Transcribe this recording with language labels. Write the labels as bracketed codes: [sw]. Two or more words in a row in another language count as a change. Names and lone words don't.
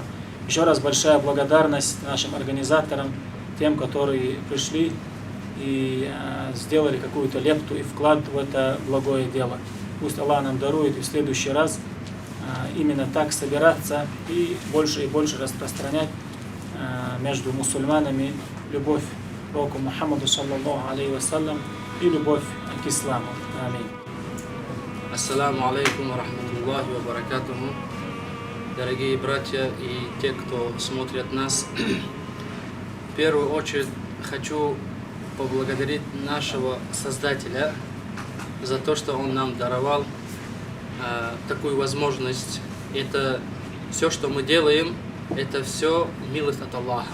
[ru] Еще раз большая благодарность нашим организаторам, тем, которые пришли и сделали какую-то лепту и вклад в это благое дело. Пусть Аллах нам дарует и в следующий раз именно так собираться и больше распространять между мусульманами любовь к пророку Мухаммаду [ar] صلى الله عليه وسلم [ru] и любовь к исламу. Аминь. [ar] السلام عليكم ورحمة الله وبركاته. [ru] Дорогие братья и те, кто смотрят нас, в первую очередь хочу поблагодарить нашего Создателя за то, что Он нам даровал такую возможность. Это все, что мы делаем, это все милость от Аллаха.